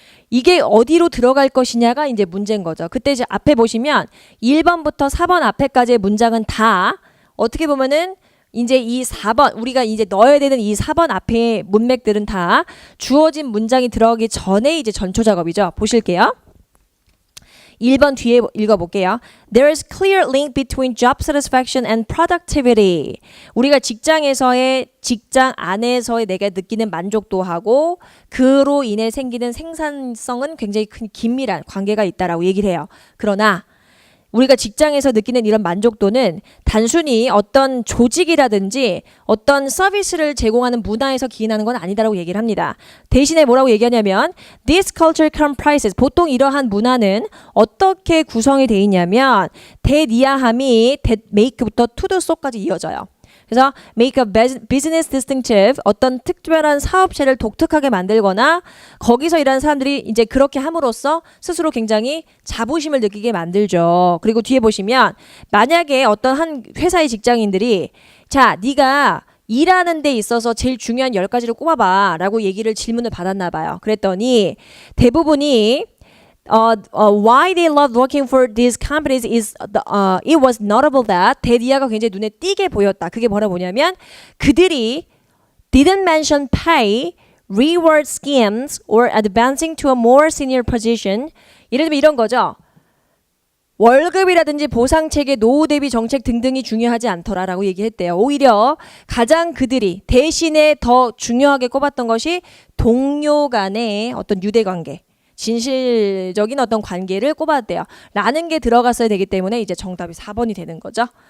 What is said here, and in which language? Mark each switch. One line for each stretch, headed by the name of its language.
Korean: 이게 어디로 들어갈 것이냐가 이제 문제인 거죠. 그때 이제 앞에 보시면 1번부터 4번 앞에까지의 문장은 다 어떻게 보면은 이제 이 4번 우리가 이제 넣어야 되는 이 4번 앞에 문맥들은 다 주어진 문장이 들어가기 전에 이제 전초 작업이죠. 보실게요. 1번 뒤에 읽어볼게요.
English: There is clear link between job satisfaction and productivity.
Korean: 우리가 직장 안에서의 내가 느끼는 만족도하고 그로 인해 생기는 생산성은 굉장히 큰 긴밀한 관계가 있다라고 얘기를 해요. 그러나 우리가 직장에서 느끼는 이런 만족도는 단순히 어떤 조직이라든지 어떤 서비스를 제공하는 문화에서 기인하는 건 아니다라고 얘기를 합니다. 대신에 뭐라고 얘기하냐면
English: This culture comprises
Korean: 보통 이러한 문화는 어떻게 구성이 되어 있냐면 대니아함이 make부터 to the so까지 이어져요. 그래서
English: make a business distinctive
Korean: 어떤 특별한 사업체를 독특하게 만들거나 거기서 일하는 사람들이 이제 그렇게 함으로써 스스로 굉장히 자부심을 느끼게 만들죠. 그리고 뒤에 보시면 만약에 어떤 한 회사의 직장인들이 자, 네가 일하는 데 있어서 제일 중요한 10가지를 꼽아봐 라고 질문을 받았나 봐요. 그랬더니 대부분이
English: why they love working for these companies is it was notable that
Korean: 대디아가 굉장히 눈에 띄게 보였다. 그게 뭐냐면 그들이
English: didn't mention pay, reward schemes or advancing to a more senior position.
Korean: 예를 들면 이런 거죠. 월급이라든지 보상체계, 노후 대비 정책 등등이 중요하지 않더라라고 얘기했대요. 오히려 가장 그들이 대신에 더 중요하게 꼽았던 것이 동료 간의 어떤 유대관계. 진실적인 어떤 관계를 꼽았대요. 라는 게 들어갔어야 되기 때문에 이제 정답이 4번이 되는 거죠.